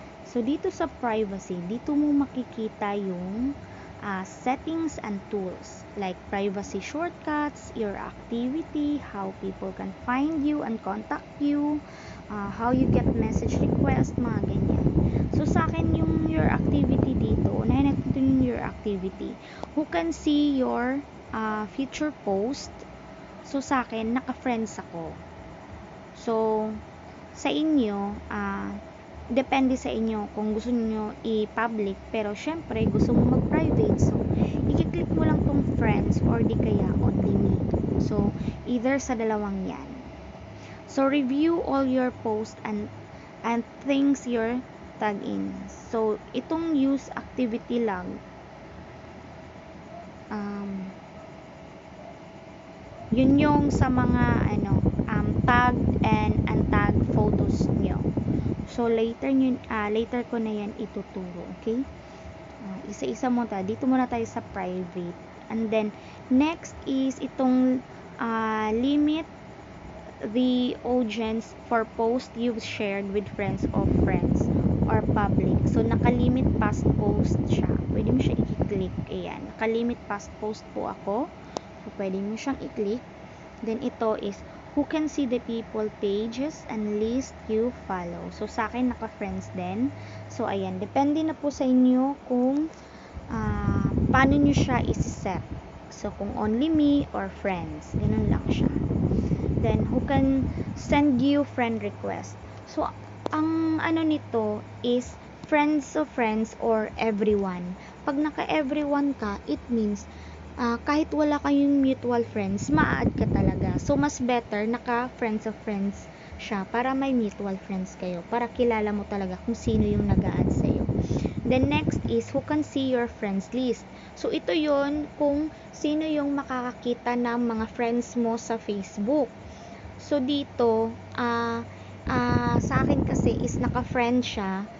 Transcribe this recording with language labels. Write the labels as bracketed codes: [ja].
[tl] So, dito sa privacy, dito mo makikita yung [en] settings and tools like privacy shortcuts, your activity, how people can find you and contact you, how you get message request, [tl] mga ganyan. So, sa akin yung your activity dito, unahin natin yung your activity. [en] Who can see your future post? [tl] So, sa akin, naka-friends ako. So, sa inyo, depende sa inyo kung gusto niyo i-public, pero syempre gusto mo mag-private, so i-click mo lang tong friends or di kaya only me. So, either sa dalawang yan. [en] So, review all your posts and things you're tag in. [tl] So, itong use activity lang, yun yung sa mga tag and untag photos nyo. So, later ko na yan ituturo. Okay? Isa-isa mo ta. Dito muna tayo sa private. [en] And then, next is itong limit the audience for post you've shared with friends of friends or public. [tl] So, nakalimit past post siya. Pwede mo siya i-click. Ayan. Nakalimit past post po ako. So, pwede mo siyang i-click. [en] Then, ito is who can see the people pages and list you follow. [tl] So, sa akin, naka-friends din. So, ayan. Depende na po sa inyo kung paano nyo siya isi-set. [en] So, kung only me or friends. [tl] Ganun lang siya. [en] Then, who can send you friend request. So, ang nito is friends of friends or everyone. [tl] Pag naka-everyone ka, [en] it means [tl] kahit wala kayong mutual friends, ma-add ka talaga. So, mas better naka-friends of friends siya para may mutual friends kayo. Para kilala mo talaga kung sino yung nag-a-add sa'yo. [en] Then, next is who can see your friends list. [tl] So, ito yon kung sino yung makakakita ng mga friends mo sa Facebook. So, dito, sa akin kasi is naka-friend siya.